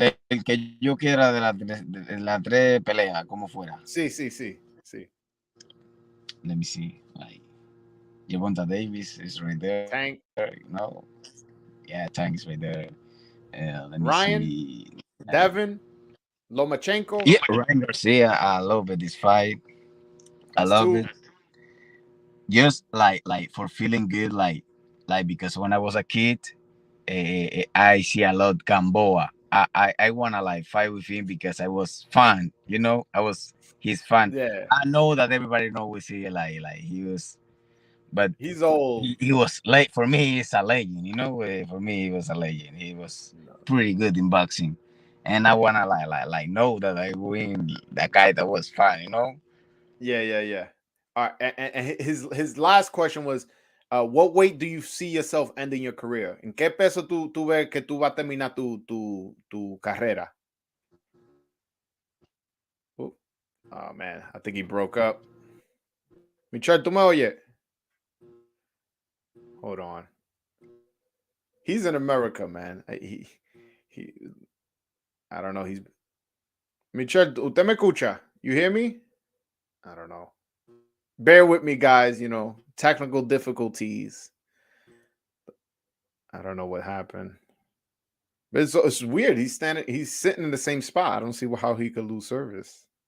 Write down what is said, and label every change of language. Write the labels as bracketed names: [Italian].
[Spanish] el que yo quiera de las tres peleas, como fuera. Sí, sí, sí, sí. [English] Let me see. Like Javonta Davis is right there. Tank, No, yeah, Tank is right there. Let me Ryan, see. Devin, Lomachenko. Yeah, Ryan Garcia. I love it. This fight. I That's love 2. it. Just like for feeling good, like because when I was a kid, I see a lot Gamboa. I wanna like fight with him because I was fan. You know, I was his fan. Yeah, I know that everybody knows he like he was, but he's old. he was late for me. He's a legend. You know, for me he was a legend. He was pretty good in boxing, and I wanna like know that I win that guy that was fun. You know. Yeah, yeah, yeah. All right, and his last question was, what weight do you see yourself ending your career? [Spanish] ¿En qué peso tú ves que tú vas a terminar tu carrera? [English] Oh man, I think he broke up. [Spanish] Michel, ¿tú me oyes? [English] Hold on. He's in America, man. He I don't know. [Spanish] He's Michel, ¿usted me escucha? [English] You hear me? I don't know. Bear with me, guys. You know, technical difficulties. I don't know what happened. But it's weird. He's sitting in the same spot. I don't see how he could lose service.